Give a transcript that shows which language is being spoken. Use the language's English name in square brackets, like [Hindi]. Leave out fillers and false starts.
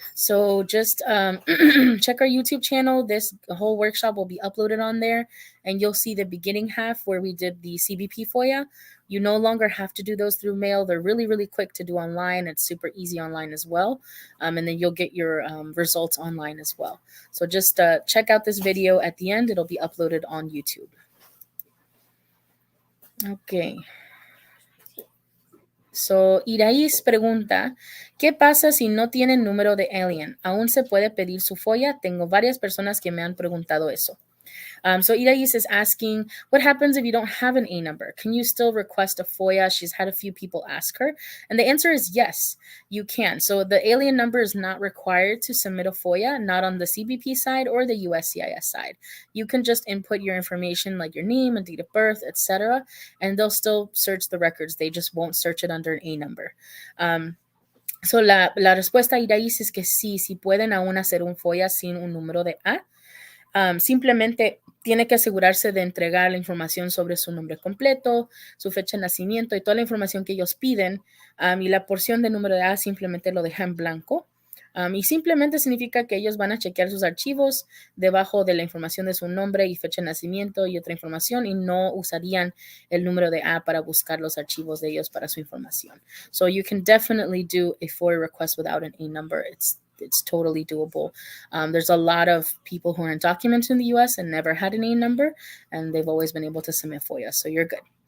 [English] So just check our YouTube channel. This whole workshop will be uploaded on there, and you'll see the beginning half where we did the CBP FOIA. You no longer have to do those through mail. They're really, really quick to do online. It's super easy online as well. And then you'll get your results online as well. So just check out this video at the end. It'll be uploaded on YouTube. Okay. [Spanish] So, Iraís pregunta, ¿qué pasa si no tienen número de alien? ¿Aún se puede pedir su FOIA? Tengo varias personas que me han preguntado eso. [English] So Irais is asking, what happens if you don't have an A number? Can you still request a FOIA? She's had a few people ask her. And the answer is yes, you can. So the alien number is not required to submit a FOIA, not on the CBP side or the USCIS side. You can just input your information like your name and date of birth, etc., and they'll still search the records. They just won't search it under an A number. [Spanish] So la respuesta, Irais, es que sí pueden aún hacer un FOIA sin un número de A. Simplemente tiene que asegurarse de entregar la información sobre su nombre completo, su fecha de nacimiento y toda la información que ellos piden, y la porción de número de A simplemente lo deja en blanco. Y simplemente significa que ellos van a chequear sus archivos debajo de la información de su nombre y fecha de nacimiento y otra información, y no usarían el número de A para buscar los archivos de ellos para su información. [English] So you can definitely do a FOIA request without an A number. It's totally doable. There's a lot of people who are undocumented in the U.S. and never had an A number, and they've always been able to submit FOIA, so you're good.